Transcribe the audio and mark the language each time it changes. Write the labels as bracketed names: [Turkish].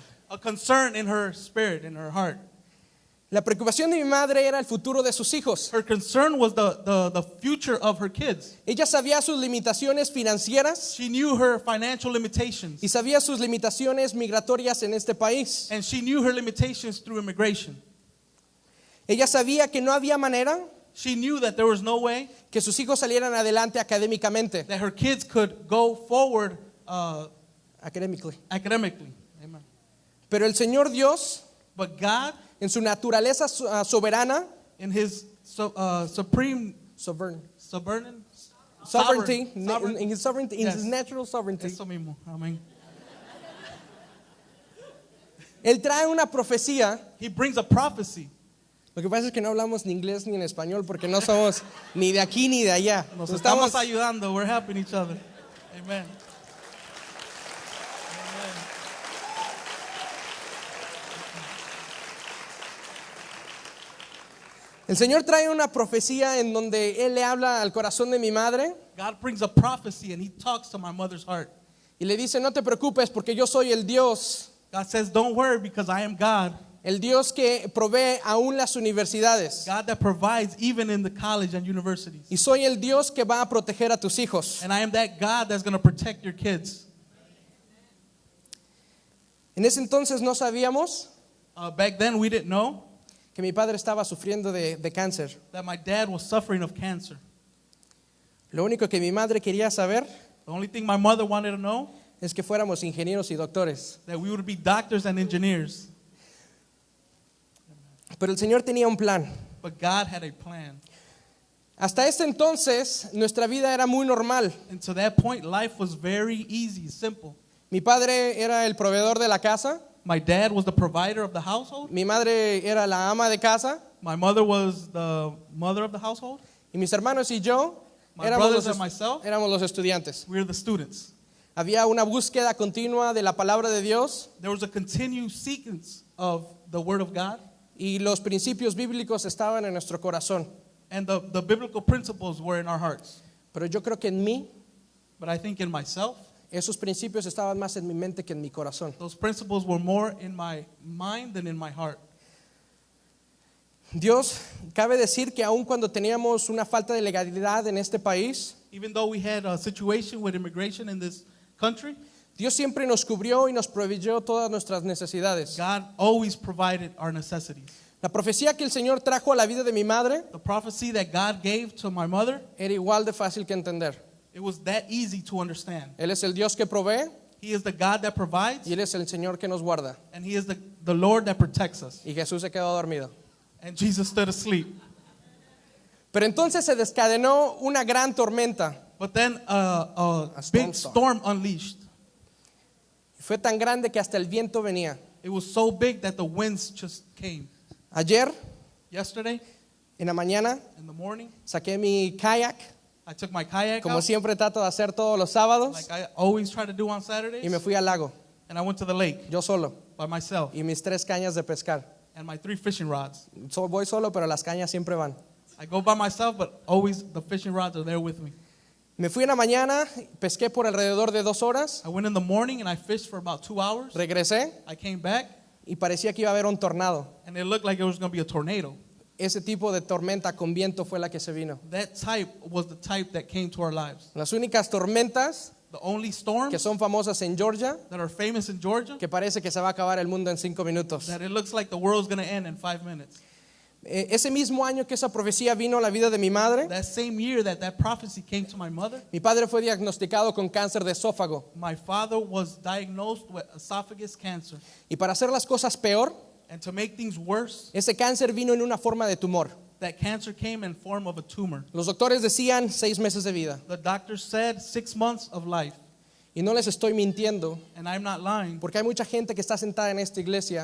[English] A concern in her spirit, in her heart. [Spanish] La preocupación de mi madre era el futuro de sus hijos. [English] Her concern was the future of her kids. [Spanish] Ella sabía sus limitaciones financieras [English] She knew her financial limitations. [Spanish] y sabía sus limitaciones migratorias en este país. [English] And she knew her limitations through immigration. [Spanish] Ella sabía que no había manera [English] She knew that there was no way [Spanish] que sus hijos salieran adelante académicamente. [English] that her kids could go forward Academically. academically. Amen. [Spanish] Pero el Señor Dios, [English] But God, [Spanish] en su naturaleza soberana, [English] in His supreme sovereignty, sovereignty, sovereign- in his sovereignty, in Yes. his natural sovereignty, [Spanish] Eso mismo. Amén. Él trae una profecía. [English] He brings a prophecy. [Spanish] Lo que pasa es que no hablamos ni inglés ni en español porque no somos ni de aquí ni de allá. Nos Estamos- estamos ayudando. [English] We're helping each other. Amen. [Spanish] El Señor trae una profecía en donde Él le habla al corazón de mi madre [English] God brings a prophecy and He talks to my mother's heart. [Spanish] y le dice, no te preocupes porque yo soy el Dios, [English] God says, don't worry because I am God. [Spanish] el Dios que provee aún las universidades. [English] God that provides even in the college and universities. [Spanish] Y soy el Dios que va a proteger a tus hijos. [English] And I am that God that's going to protect your kids. [Spanish] En ese entonces no sabíamos [English] Back then we didn't know [Spanish] que mi padre estaba sufriendo de cáncer. [English] that my dad was suffering of cancer. [Spanish] Lo único que mi madre quería saber [English] The only thing my mother wanted to know [Spanish] es que fuéramos ingenieros y doctores. [English] that we would be doctors and engineers. [Spanish] Pero el Señor tenía un plan. [English] But God had a plan. [Spanish] Hasta este entonces nuestra vida era muy normal. [English] And to that point, life was very easy, simple. [Spanish] Mi padre era el proveedor de la casa, [English] My dad was the provider of the household. [Spanish] mi madre era la ama de casa [English] My mother was the mother of the household. [Spanish] y mis hermanos y yo [English] My [Spanish] éramos [English] brothers and myself, [Spanish] éramos los estudiantes. [English] we were the students. [Spanish] Había una búsqueda continua de la palabra de Dios [English] There was a continued sequence of the Word of God, [Spanish] y los principios bíblicos estaban en nuestro corazón. [English] and the biblical principles were in our hearts. [Spanish] Pero yo creo que en mí [English] But I think in myself, [Spanish] esos principios estaban más en mi mente que en mi corazón. [English] those principles were more in my mind than in my heart. [Spanish] Dios, cabe decir que aun cuando teníamos una falta de legalidad en este país, [English] Even though we had a situation with immigration in this country, [Spanish] Dios siempre nos cubrió y nos proveyó todas nuestras necesidades. [English] God always provided our necessities. [Spanish] La profecía que el Señor trajo a la vida de mi madre [English] The prophecy that God gave to my mother, [Spanish] era igual de fácil que entender. [English] it was that easy to understand. [Spanish] Él es el Dios que provee [English] He is the God that provides, [Spanish] y Él es el Señor que nos guarda. [English] and He is the Lord that protects us. [Spanish] Y Jesús se quedó dormido. [English] And Jesus stood asleep. [Spanish] Pero entonces se descadenó una gran tormenta. [English] But then a storm big storm unleashed. [Spanish] Fue tan grande que hasta el viento venía. [English] It was so big that the winds just came. [Spanish] Ayer, [English] Yesterday, [Spanish] en la mañana, [English] in the morning, [Spanish] saqué mi kayak, [English] I took my kayak [Spanish] como [English] out, [Spanish] siempre trato de hacer todos los sábados, [English] like I always try to do on [Spanish] y [English] Saturdays, [Spanish] me fui al lago, [English] and I went to the lake [Spanish] yo solo, [English] by myself [Spanish] y mis 3 cañas de pescar. [English] and my 3 fishing rods. [Spanish] Voy solo, pero las cañas siempre van. [English] I go by myself, but always the fishing rods are there with me. [Spanish] Me fui en la mañana, pesqué por alrededor de 2 horas, [English] I went in the morning and I fished for about 2 hours. [Spanish] regresé [English] I came back [Spanish] y parecía que iba a haber un tornado. [English] and it looked like it was going to be a tornado. [Spanish] Ese tipo de tormenta con viento fue la que se vino. [English] That type was the type that came to our lives. [Spanish] Las únicas tormentas [English] The only [Spanish] que [English] storms [Spanish] son famosas en Georgia, [English] that are famous in Georgia, [Spanish] que parece que se va a acabar el mundo en 5 minutos. [English] that it looks like the world's going to end in 5 minutes. [Spanish] Ese mismo año que esa profecía vino a la vida de mi madre, [English] That same year that prophecy came to my mother, [Spanish] mi padre fue diagnosticado con cáncer de esófago. [English] my father was diagnosed with esophagus cancer. [Spanish] Y para hacer las cosas peor, [English] And to make things worse, [Spanish] ese cáncer vino en una forma de tumor. [English] that cancer came in form of a tumor. [Spanish] Los doctores decían 6 meses de vida. [English] The doctor said 6 months of life. [Spanish] Y no les estoy mintiendo, [English] And I'm not lying, [Spanish] porque hay mucha gente que está sentada en esta iglesia